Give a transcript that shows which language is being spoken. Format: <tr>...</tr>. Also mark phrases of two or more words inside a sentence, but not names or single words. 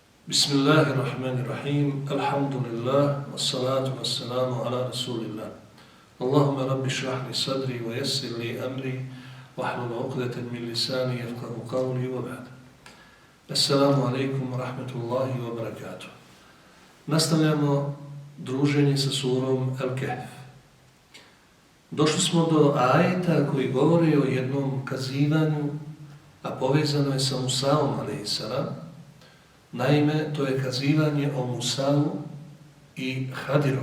<ar>بسم الله الرحمن الرحيم. الحمد لله. والصلاة والسلام على رسول الله. اللهم رب اشرح لي صدري ويسر لي أمري واحلل عقدة من لساني يفقهوا قولي وبعد. السلام عليكم ورحمة الله وبركاته.</ar> <bs>Nastavljamo druženje sa surom Al-Kahf. Došli smo do ajeta koji govori o jednom kazivanju, a povezano je sa Musaom a.s. Naime, to je kazivanje o Musau i Hadiru.</bs>